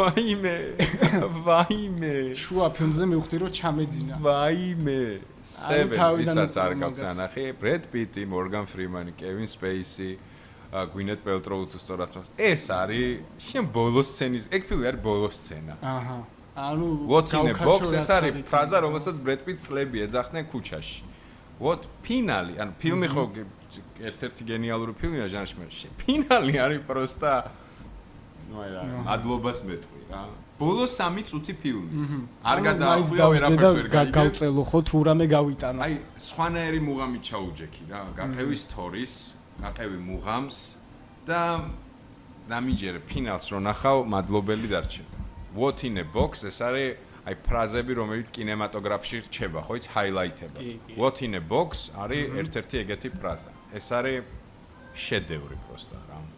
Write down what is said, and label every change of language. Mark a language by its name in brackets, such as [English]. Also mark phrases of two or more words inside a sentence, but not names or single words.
[Georgian] ვაიმე. შუა ფილმზე მივხვდი რომ ჩამეძინა. ვაიმე. Seven ისაც არ გაქვს ნანახი. Brad Pitt, Morgan Freeman, Kevin Spacey, Gwyneth Paltrow თუ სწორად. ეს არის შენ ბოლოს სცენის, ეგ ფილმი არის ბოლოს სცენა. აჰა. ანუ [English] What in a box [Georgian] ეს არის ფრაზა, რომელსაც Brad Pitt წლები ეძახდნენ ქუჩაში. What ფინალი, ანუ ფილმი ხო ერთ-ერთი გენიალური ფილმია ჟანრში. ფინალი არის პროსტა ნუ აი რა, მადლობას მეტყვი რა. ბოლოს 3 წუთი ფილმის. არ გადაახვია ვერაფერს ვერ გაიგე. გავწელო ხო თუ რამე გავიტანო. აი, სხვანაირი მუღამი ჩაუჯექი რა. გაყევი სტორის, გაყევი მუღამს და დამიჯერე ფინალს რო ნახავ, მადლობელი დარჩება. [English] What in a box [Georgian] ეს არის აი ფრაზები, რომელიც კინემატოგრაფში რჩება, ხო იცი, ჰაილაითება. [English] What in a box [Georgian] არის ერთ-ერთი ეგეთი ფრაზა. ეს არის შედევრი პროსტა რა.